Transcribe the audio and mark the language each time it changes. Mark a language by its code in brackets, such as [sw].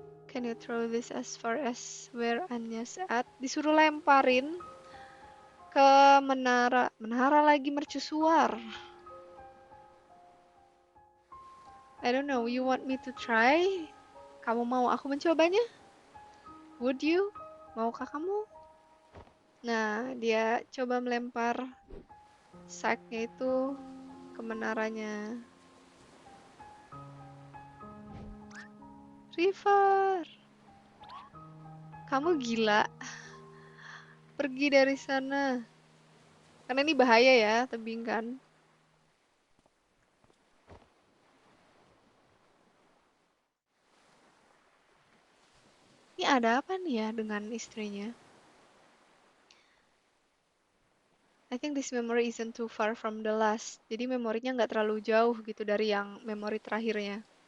[en] Can you throw this as far as where Anya's at? Disuruh lemparin ke menara. [id] Menara lagi mercusuar. [en] I don't know, you want me to try? [id] Kamu mau aku mencobanya? Would you? Maukah kamu? Nah, dia coba melempar sacknya itu ke menaranya. River, kamu gila. Pergi dari sana. Karena ini bahaya ya, tebing kan. Ini ada apa nih ya dengan istrinya? [en] I think this memory isn't too far from the last. [id] Jadi memorinya nggak terlalu jauh gitu dari yang memori terakhirnya.